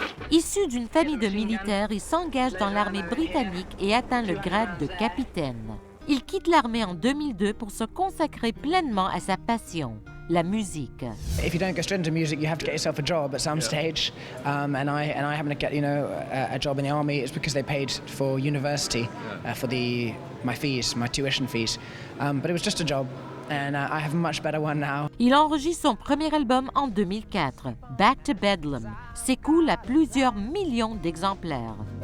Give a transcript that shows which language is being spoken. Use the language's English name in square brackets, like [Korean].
[French] Issu d'une famille de militaires, il s'engage dans l'armée britannique et atteint le grade de capitaine. Il quitte l'armée en 2002 pour se consacrer pleinement à sa passion, la musique. [English] If you don't go straight into music, you have to get yourself a job at some stage. And I happened to get a job in the army. It's because they paid for university for my fees, my tuition fees. But it was just a job, and I have a much better one now. [French] Il enregistre son premier album en 2004, Back to Bedlam, s'écoule à plusieurs millions d'exemplaires.